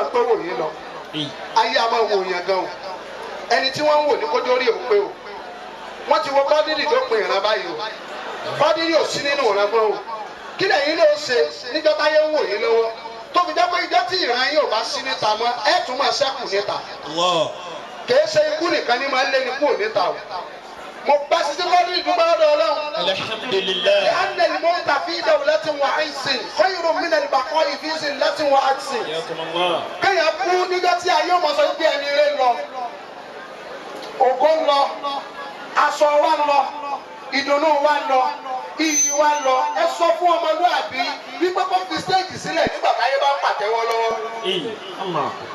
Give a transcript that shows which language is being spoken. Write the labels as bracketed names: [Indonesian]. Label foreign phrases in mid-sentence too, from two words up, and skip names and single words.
[Yoruba] pé wò yìí lọ ayé a máa wò yẹn gan o ẹni tí wọ́n ń wò ní kójó rí òun pé o wọ́n ti wọ Quadri tó pin ìran báyìí o Quadri ò sí nínú ìran mọ́ o kí lẹ́yìn ló ṣe níjọ́ táyé ń wò yín lọ́wọ́ tó fi jẹ́ pé ìjọ́ tí ìran yín ò bá sí níta mọ́ ẹ tún máa ṣẹ́kù níta kìí ṣe ikú nìkan ní máa ń lé ní kúrò níta o mo bá Sisi Quadri dúpẹ́ lọ́dọ̀ Ọlọ́run. [Arabic] الحمد لله. أن الموت في دولة وعز خير من البقاء في ذلة وعجز. [Yoruba] kéèyàn kú níjọ́ tí ayé ọmọ sọ pé ẹni rẹ lọ ògo ń lọ aṣọ wa lọ ìdùnnú wa lọ iyì wa lọ ẹ sọ fún ọmọlúwàbí wípé kó fi stéèjì sílẹ̀ nígbà táyé bá ń pàtẹ́wọ́ lọ́wọ́.